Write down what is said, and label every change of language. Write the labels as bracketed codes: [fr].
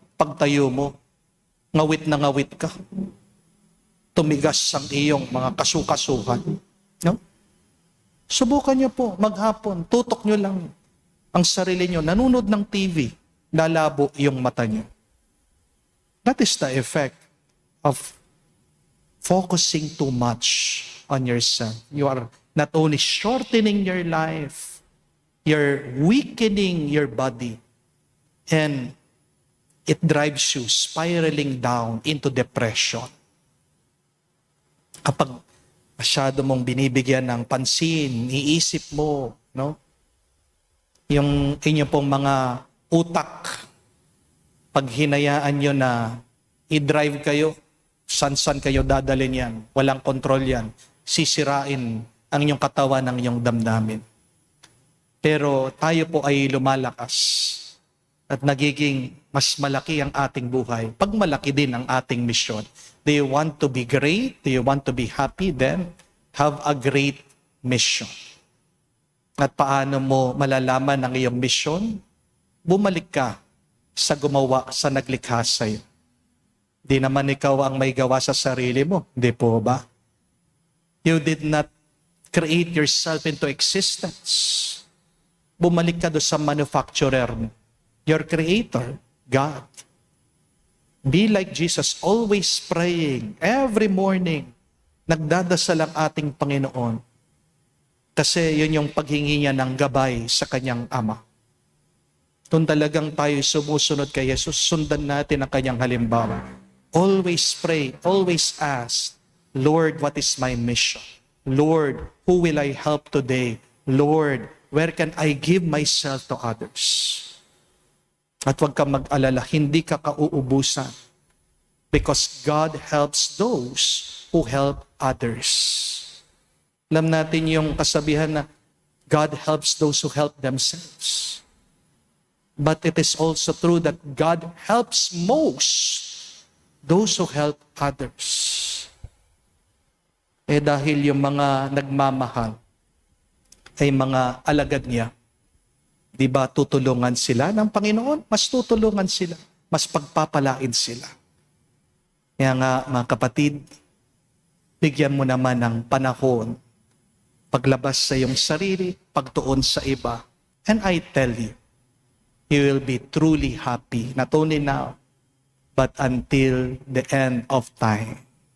[tl] Pagtayo mo, ngawit na ngawit ka. Tumigas ang iyong mga kasukasuhan. No? Subukan nyo po, maghapon, tutok nyo lang ang sarili nyo. Nanunod ng TV, lalabo yung mata nyo. [en] That is the effect of focusing too much on yourself. You are not only shortening your life, you're weakening your body, and it drives you spiraling down into depression. [tl] Kapag masyado mong binibigyan ng pansin, iisip mo, no? Yung inyo pong mga utak, pag hinayaan nyo na i-drive kayo, san-san kayo dadalhin yan, walang kontrol yan, sisirain ang inyong katawan, ang inyong damdamin. Pero tayo po ay lumalakas at nagiging mas malaki ang ating buhay. Pag malaki din ang ating misyon. [en] Do you want to be great? Do you want to be happy? Then have a great mission. [tl] At paano mo malalaman ang iyong misyon? Bumalik ka sa gumawa, sa naglikha sa'yo. Di naman ikaw ang may gawa sa sarili mo. Di po ba? [en] You did not create yourself into existence. [tl] Bumalik ka doon sa manufacturer mo. [en] Your creator, God. Be like Jesus, always praying, every morning. [tl] Nagdadasal ang ating Panginoon. Kasi yun yung paghingi niya ng gabay sa kanyang Ama. Kung talagang tayo sumusunod kay Jesus, sundan natin ang kanyang halimbawa. [en] Always pray, always ask, Lord, what is my mission? Lord, who will I help today? Lord, where can I give myself to others? [tl] At huwag kang mag-alala, hindi ka kauubusan. [en] Because God helps those who help others. [tl] Alam natin yung kasabihan na [en] God helps those who help themselves. But it is also true that God helps most those who help others. [tl] Dahil yung mga nagmamahal ay mga alagad niya, di ba tutulungan sila ng Panginoon? Mas tutulungan sila. Mas pagpapalain sila. Kaya nga mga kapatid, bigyan mo naman ng panahon, paglabas sa iyong sarili, pagtuon sa iba. [en] And I tell you, you will be truly happy, not only now, but until the end of time.